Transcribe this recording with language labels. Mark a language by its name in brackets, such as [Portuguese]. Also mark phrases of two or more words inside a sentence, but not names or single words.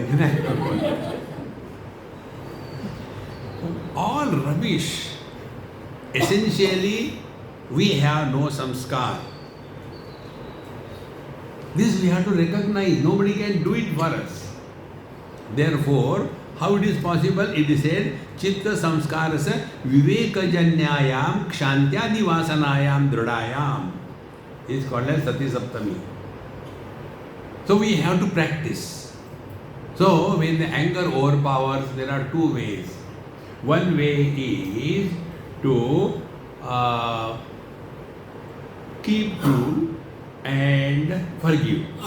[English] Then I have to call. All rubbish. Essentially, we have no samskar. This we have to recognize. Nobody can do it for us. Therefore, how it is possible? It is said, [Sanskrit] Chitta samskarasa vivekajanyayam kshantyadi vasanayam dridayam. [English] It is called as Sati Saptami. So we have to practice. So when the anger overpowers, there are two ways. One way is to keep cool and forgive.